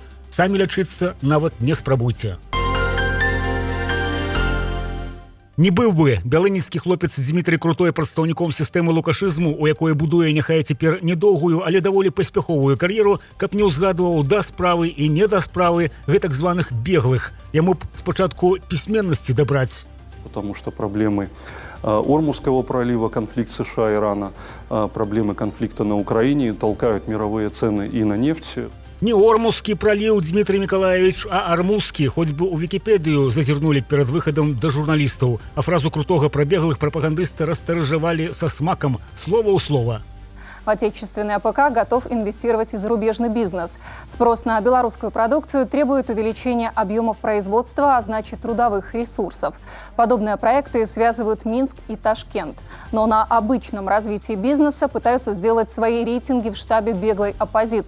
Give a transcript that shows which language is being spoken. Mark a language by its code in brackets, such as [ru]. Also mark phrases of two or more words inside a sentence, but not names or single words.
[be] Самі лячыцца нават не спрабуйце. Не быў бы бялыніцкі хлопец Дмітрый Крутой прадстаўніком сістэмы лукашызму, у якой будуе няхай цяпер недоўгую, але даволі паспяховую кар'еру, каб не ўзгадваў да справы і не да справы гэтак званых беглых. Яму б спачатку пісьменнасці дабраць. [ru] Потому что проблемы Ормузского пролива, конфликт США и Ирана, проблемы конфликта на Украине толкают мировые цены и на нефть. [be] Не Ормузскі праліў Дмітрий Миколаевич, а Армузскі, хоць бы ў Вікіпедыю зазірнулі перад выхадам да журналістаў, а фразу крутога пра беглых прапагандысты растаражавалі са смакам, слова ў слова. [ru] В отечественный АПК готов инвестировать и зарубежный бизнес. Спрос на белорусскую продукцию требует увеличения объемов производства, а значит трудовых ресурсов. Подобные проекты связывают Минск и Ташкент. Но на обычном развитии бизнеса пытаются сделать свои рейтинги в штабе беглой оппозиции.